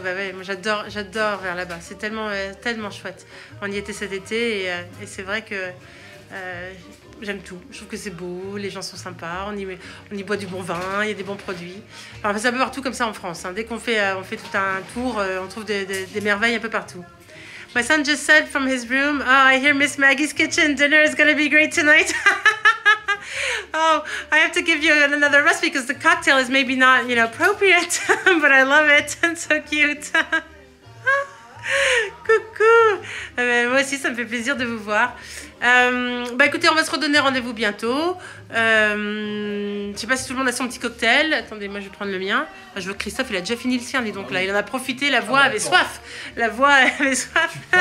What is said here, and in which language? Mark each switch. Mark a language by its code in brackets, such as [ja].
[fr] Bah ouais, moi j'adore vers là-bas. C'est tellement chouette. On y était cet été et c'est vrai que... j'aime tout, je trouve que c'est beau, les gens sont sympas, on y boit du bon vin, il y a des bons produits. Enfin, c'est un peu partout comme ça en France, hein. Dès qu'on fait tout un tour, on trouve des merveilles un peu partout. [en] My son just said from his room, oh, I hear Miss Maggie's kitchen, dinner is gonna be great tonight. Oh, I have to give you another recipe because the cocktail is maybe not, appropriate, but I love it, it's so cute. [fr] Coucou. Moi aussi, ça me fait plaisir de vous voir. Écoutez, on va se redonner rendez-vous bientôt. Je sais pas si tout le monde a son petit cocktail. Attendez, moi je vais prendre le mien. Je vois que Christophe, il a déjà fini le sien, dis donc. Là, il en a profité, la voix avait soif. La voix avait soif.